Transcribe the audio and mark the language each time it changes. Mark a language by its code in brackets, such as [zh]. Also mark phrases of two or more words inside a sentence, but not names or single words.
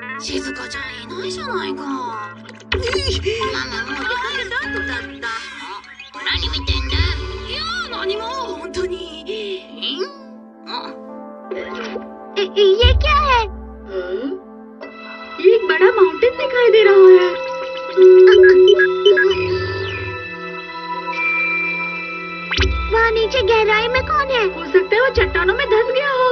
[ja] 静香ちゃんいないじゃないか。ママもう出かけた後だった。何見てんだ？いや何も本当に。 [hi] ये क्या है? ये एक बड़ा माउंटेन दिखाई दे रहा है। वहाँ नीचे गहराई में कौन है? हो सकता है वो चट्टानों में धंस गया हो।